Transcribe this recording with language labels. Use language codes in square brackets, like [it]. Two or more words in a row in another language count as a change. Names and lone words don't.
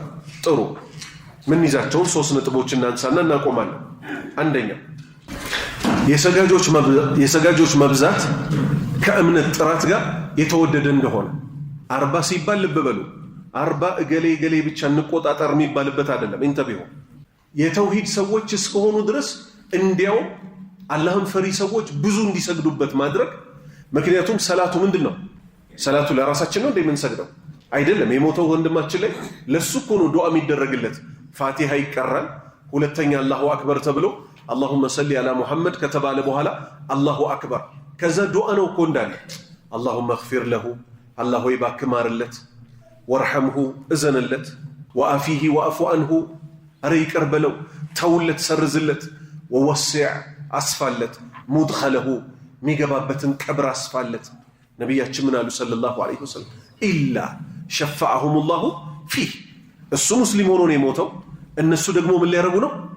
[am] ጥሩ ምን ይዛቸው 3 ነጥቦች እናንሳና እናቆማለን። አንደኛ የሰጋጆች መብዛት ከእምነት ጥራት ጋር የተወደደ እንደሆነ 40 ሲባል ልብ በሉ 40 እገሌ ብቻ እንቆጣጠር የሚባልበት አይደለም። ኢንተቢሁ የተውሂድ ሰዎች እስከሆኑ ድረስ እንዲያው አላህን ፈሪ ሰዎች ብዙ እንዲሰግዱበት ማድረግ። ምክንያቱም ሰላቱ ምንድነው? ሰላቱ ለራሳችን ነው እንደምንሰግደው አይደለም። የሞተው ወንድማችን ላይ ለሱ እኮ ነው ዱዓ የሚደረግለት። ፋቲሃ ይቀራል። ሁለተኛ [ar] الله أكبر [am] ተብሎ [ar] اللهم صل على محمد [am] ከተባለ በኋላ [ar] الله أكبر [am] ከዛ ዱዓ ነው እኮ እንዳለ [ar] اللهم اغفر له [am] الله ይባርክ ማርለት ወርሐምሁ እዘንለት [ar] وعافه واعف عنه [am] አረ ይቅር በለው ተውለት ሰርዝለት ወወስዕ አስፋለት ሙድኸለሁ ሚገባበትን ቀብር አስፋለት። ነብያችን ምን አሉ [ar] صلى الله عليه وسلم إلا شفعهم الله فيه [am] እሱ ሙስሊም ሆኖ ነው የሞተው እነሱ ደግሞ ምን ሊያረጉ ነው?